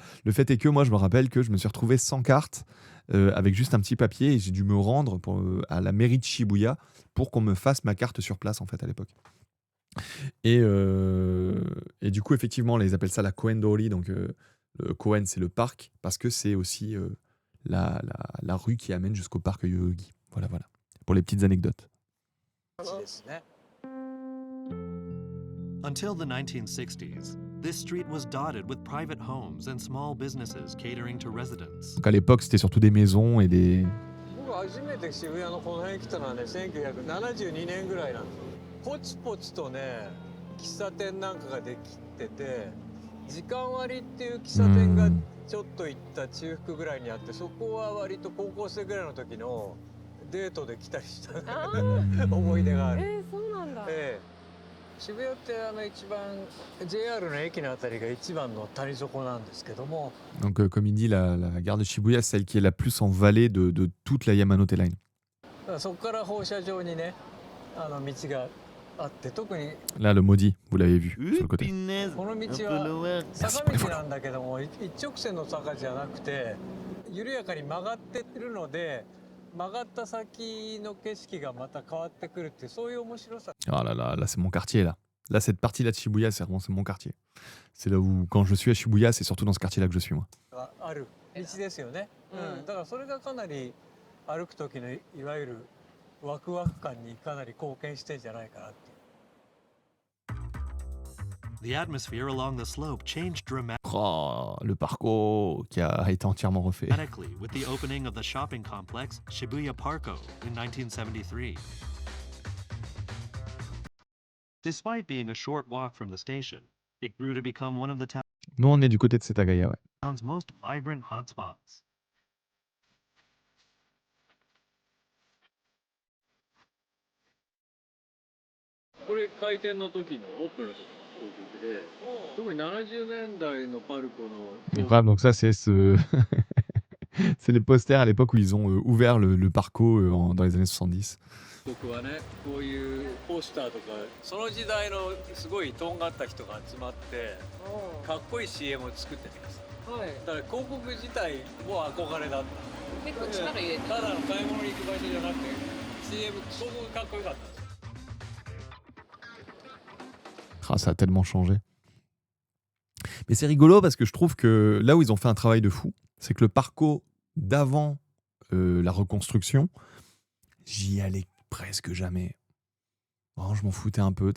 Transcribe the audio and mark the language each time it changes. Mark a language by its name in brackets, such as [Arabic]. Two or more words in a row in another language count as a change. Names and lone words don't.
[French] Le fait est que moi, je me rappelle que je me suis retrouvé sans carte, avec juste un petit papier, et j'ai dû me rendre à la mairie de Shibuya pour qu'on me fasse ma carte sur place en fait à l'époque. Et du coup, effectivement, ils appellent ça la Koen-dori. Donc, le Koen, c'est le parc, parce que c'est aussi la rue qui amène jusqu'au parc Yoyogi. Voilà. Pour les petites anecdotes. [English] Until the 1960s, This street was dotted with private homes and small businesses catering to residents. [French] Donc à l'époque, c'était surtout des maisons et des. [Japanese] 僕初めて渋谷のこの辺来たのはね1972年ぐらいなんですよ。ポツポツとね喫茶店なんかができてて時間割っていう喫茶店がちょっと行った中腹ぐらいにあってそこは割と高校生ぐらいの時のデートで来たりした思い出がある。そうなんだ。渋谷って一番 JR の駅のあたりが一番の谷底なんですけども。 [French] Donc, comme il dit, la gare de Shibuya, c'est celle qui est la plus en vallée de toute la Yamanote Line. [Japanese] だからそこから放射状にね道があって特に [French] Là, le maudit, vous l'avez vu sur le côté. [Japanese] この道は坂道なんだけども一直線の坂じゃなくて緩やかに曲がってるので曲がった先の景色がまた変わってくるってそういう面白さ [French] Oh là là, là, c'est mon quartier, là. Là, cette partie-là de Shibuya, c'est vraiment c'est mon quartier. C'est là où, quand je suis à Shibuya, c'est surtout dans ce quartier-là que je suis, moi. [Japanese] がある道ですよね。だからそれがかなり歩く時のいわゆるワクワク感にかなり貢献してんじゃないかなって。 [English] The atmosphere along the slope changed [French] Oh, le parcours qui a été entièrement refait. [English] dramatically with the opening of the shopping complex Shibuya Parko in 1973. Despite being a short walk from the station, it grew to become one of the [French] Nous, on est du côté de Setagaya, ouais. [English] town's most vibrant hotspots. [Japanese] これ開店の時のオープンの時で特に70年代のパルコの [French] Bref, donc ça, c'est ce. C'est les posters à l'époque où ils ont ouvert le parco dans les années 70. [Japanese] 僕はねこういうポスターとかその時代のすごいとんがった人が集まってかっこいい CM を作っててさ、だから広告自体も憧れだった。結構力入れてただの買い物に行く場所じゃなくて CM 広告がかっこよかったんですよ。 [French] Ah, ça a tellement changé. Mais c'est rigolo parce que je trouve que là où ils ont fait un travail de fou, c'est que le parcours d'avant la reconstruction, j'y allais presque jamais. Oh, je m'en foutais un peu.